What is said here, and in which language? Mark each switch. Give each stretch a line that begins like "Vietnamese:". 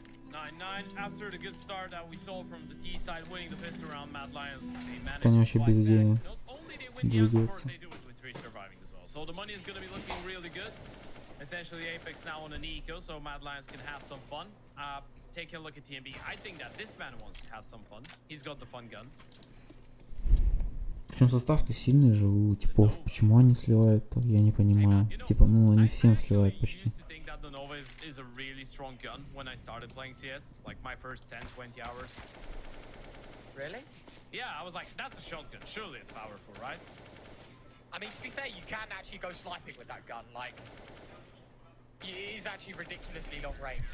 English: 9-9 after the good start that we saw from the T side winning the pistol round, Mad Lions, they managed
Russian: Они вообще бездейные.
English: not only they win the of course they do it with 3 surviving as well. So the money is going to be looking really good. Essentially Apeks now on an eco, so Mad Lions can have some fun. Take a look at TMB. I think that this man wants to have some fun. He's got the fun gun.
Russian: Причем состав-то сильный же у типов. Почему они сливают? Я не понимаю. Типа, ну они всем сливают почти.
English: The Nova is a really strong gun when I started playing CS, like my first 10-20 hours. Really? Yeah, I was like, that's a shotgun, surely it's powerful, right? I mean, to be fair, you can actually go sniping with that gun, like... It is actually ridiculously long range.